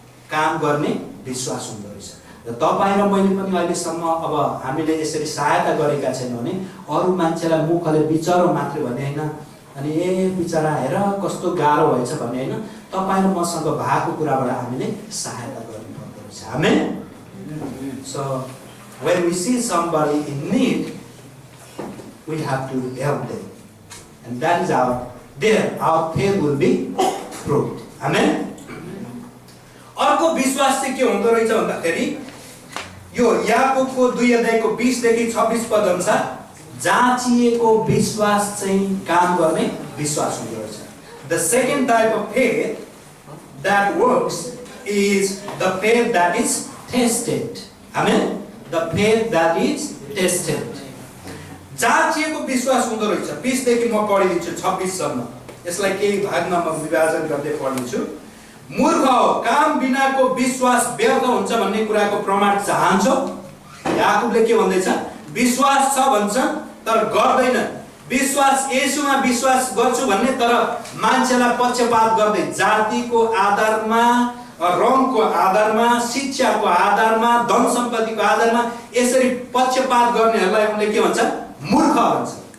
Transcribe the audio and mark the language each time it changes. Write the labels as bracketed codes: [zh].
[ne] काम गर्ने विश्वास हुँदो रहेछ। र तपाईँ र मैले पनि अहिलेसम्म अब हामीले यसरी सहायता गरेका छैनौँ भने अरू मान्छेलाई मुखले बिचरो मात्रै भन्ने होइन, अनि बिचरा हेर कस्तो गाह्रो भएछ भन्ने होइन, तपाईँ र मसँग भएको कुराबाट हामीले सहायता गर्नुपर्दो रहेछ। आमेन? [en] So when we see somebody in need, we have to help them, and that is our faith will be proved. Amen? [ne] अर्को विश्वास चाहिँ के हुँदो रहेछ भन्दाखेरि यो याकुबको 2 अध्यायको 20 देखि 26 पद अनुसार जाँचिएको विश्वास चाहिँ काम गर्ने विश्वास हुँदो रहेछ। [en] The second type of faith that works is the faith that is tested. Amen? The faith that is tested. [ne] जाँचिएको विश्वास हुँदो रहेछ। 20 देखि म पढिदिन्छु 26 सम्म। यसलाई केही भागमा म विभाजन गर्दै पढ्छु। मूर्ख हो, काम बिनाको विश्वास व्यर्थ हुन्छ भन्ने कुराको प्रमाण चाहन्छौ? याकुबले के भन्दैछ? विश्वास छ भन्छ तर गर्दैन। विश्वास येशूमा विश्वास गर्छु भन्ने तर मान्छेलाई पक्षपात गर्दै, जातिको आधारमा, रङको आधारमा, शिक्षाको आधारमा, धन सम्पत्तिको आधारमा यसरी पक्षपात गर्नेहरूलाई उनले के भन्छ? मूर्ख भन्छ।